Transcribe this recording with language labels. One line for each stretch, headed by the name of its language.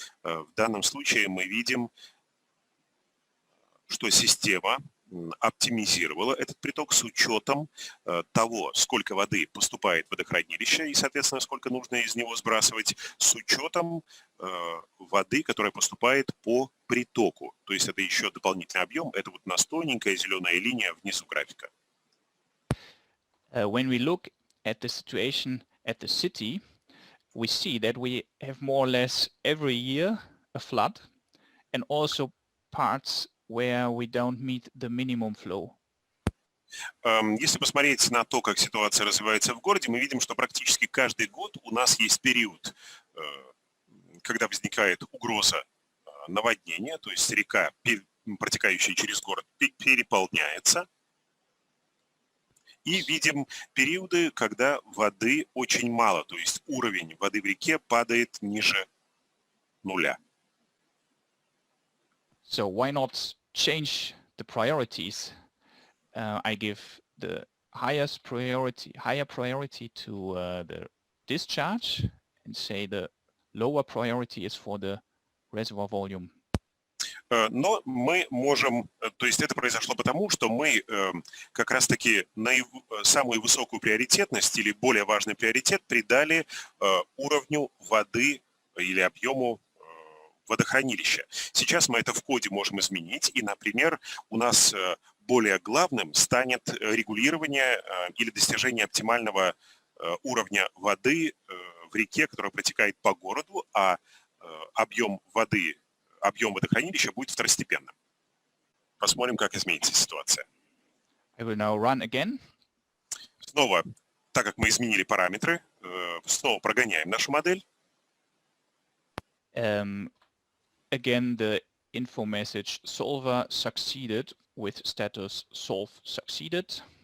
Russian: В данном случае мы видим, что система оптимизировала этот приток с учетом того, сколько воды поступает в водохранилище и, соответственно, сколько нужно из него сбрасывать, с учетом воды, которая поступает по притоку. То есть это еще дополнительный объем. Это вот у нас тоненькая зеленая линия внизу графика.
English: When we look at the situation at the city, we see that we have more or less every year a flood and also parts where we don't meet the minimum flow.
Russian: Если посмотреть на то, как ситуация развивается в городе, мы видим, что практически каждый год у нас есть период, когда возникает угроза наводнения, то есть река, протекающая через город, переполняется. И видим периоды, когда воды очень мало, то есть уровень воды в реке падает ниже нуля.
English: So why not change the priorities? I give the higher priority to the discharge and say the lower priority is for the reservoir volume.
Russian: Но мы можем, то есть это произошло потому, что мы как раз-таки самую высокую приоритетность или более важный приоритет придали уровню воды или объему водохранилища. Сейчас мы это в коде можем изменить, и, например, у нас более главным станет регулирование или достижение оптимального уровня воды в реке, которая протекает по городу, а объем водохранилища будет второстепенным. Посмотрим, как изменится ситуация.
English: I will now run again.
Russian: Снова, так как мы изменили параметры, снова прогоняем нашу модель.
English: Again, the info message solver succeeded with status solve succeeded.